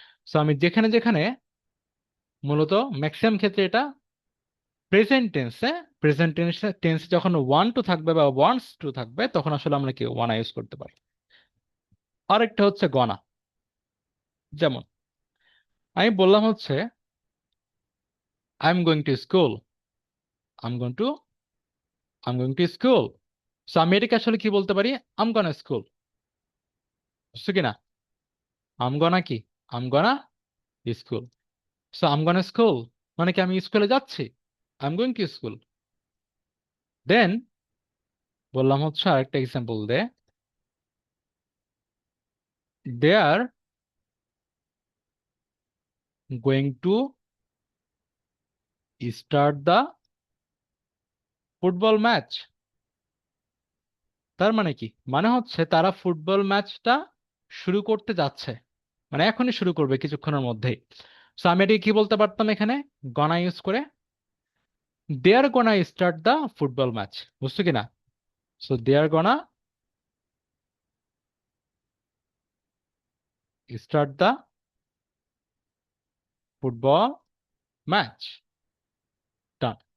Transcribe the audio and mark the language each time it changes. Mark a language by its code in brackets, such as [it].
[bn] So আমি যেখানে যেখানে মূলত ম্যাক্সিমাম ক্ষেত্রে এটা প্রেজেন্ট টেন্সে, প্রেজেন্ট টেন্সে যখন ওয়ান টু থাকবে বা ওয়ান্টস টু থাকবে তখন আসলে আমরা কি ওয়ানা ইউজ করতে পারি। আরেকটা হচ্ছে গনা, যেমন আমি বললাম হচ্ছে [en] I'm going to school. I'm going to I'm going to school. [bn] So আমি এটাকে আসলে কি বলতে পারি? [en] I'm gonna school. [bn] বুঝছো কি না? [en] I'm gonna [bn] কি? [en] I'm gonna school. So I'm gonna school [bn] মানে কি আমি স্কুলে যাচ্ছি। [en] I'm going to school. [bn] দেন বললাম হচ্ছে আরেকটা example they. [en] They are going to start the football match. [bn] তার মানে কি? মানে হচ্ছে তারা ফুটবল ম্যাচটা শুরু করতে যাচ্ছে, মানে এখনই শুরু করবে কিছুক্ষণের মধ্যেই। সো আমি এটাকে কি বলতে পারতাম এখানে গনা ইউজ করে? [en] They are gonna start the football match. [bn] বুঝছো কি না? [en] So they are gonna start the football match. Done.